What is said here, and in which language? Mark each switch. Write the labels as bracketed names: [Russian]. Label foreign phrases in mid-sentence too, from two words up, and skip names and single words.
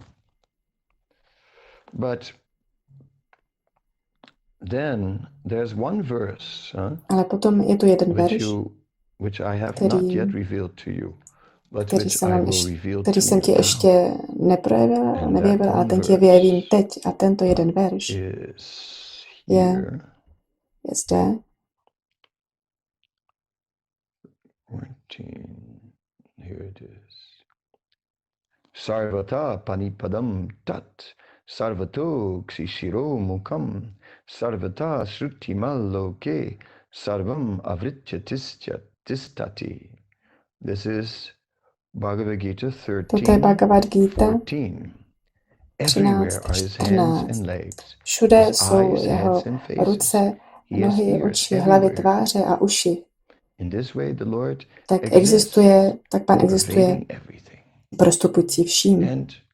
[Czech] Ale potom je tu jeden verš, který jsem ti ještě nevyjevil, ale ten ti vyjevím teď. A tento jeden verš je zde. [Sanskrit] Sarvata panipadam tat, sarvato ksishiro mukam, sarvata srutimal loke, sarvam avritya tistati. [English] This is Bhagavad Gita 13. [Czech] Toto je Bhagavad Gita 13, 14. Všude jsou jeho ruce, nohy, oči, hlavy, tváře a uši. Tak Pán existuje prostupující vším.